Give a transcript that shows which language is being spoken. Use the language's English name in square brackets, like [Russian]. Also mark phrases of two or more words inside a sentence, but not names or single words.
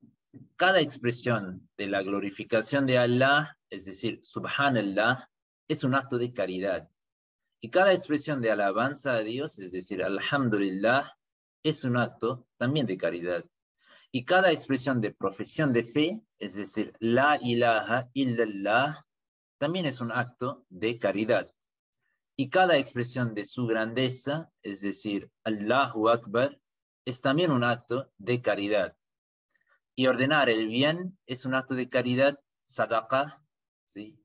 [Spanish] Cada expresión de la glorificación de Allah, es decir, Subhanallah, es un acto de caridad. Y cada expresión de alabanza a Dios, es decir, Alhamdulillah, es un acto también de caridad. Y cada expresión de profesión de fe, es decir, [Arabic] لا إله إلا الله, [Spanish] también es un acto de caridad. Y cada expresión de su grandeza, es decir, [Arabic] الله أكبر, [Spanish] es también un acto de caridad. Y ordenar el bien es un acto de caridad, sadaqah, ¿sí?